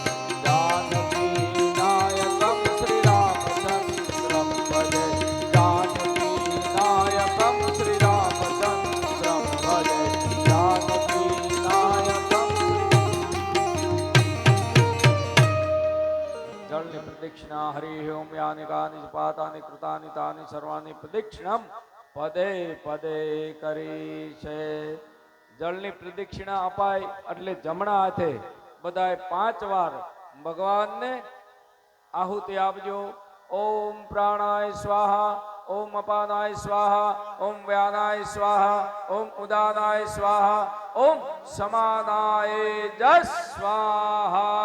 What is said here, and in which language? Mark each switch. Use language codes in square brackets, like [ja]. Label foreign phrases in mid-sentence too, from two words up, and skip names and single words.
[sa] जानकीनायकं श्रीरामचन्द्रं भजे जानकीनायकं श्रीरामचन्द्रं भजे जानकीनायकं जलनि प्रदक्षिणा हरि ओम यानि कानि च पातानि कृतानि तानि सर्वाणि प्रदक्षिणं પદે પદે [gu] કરી છે. જળની પ્રદક્ષિણા અપાય એટલે જમણા હાથે બધાએ 5 વાર ભગવાનને આહુતિ આપજો. [sa] ઓમ પ્રાણાય સ્વાહા, ઓમ અપાનાય સ્વાહા, ઓમ વ્યાનાય સ્વાહા, ઓમ ઉદાનાય સ્વાહા, ઓમ સમાનાય જસ સ્વાહા.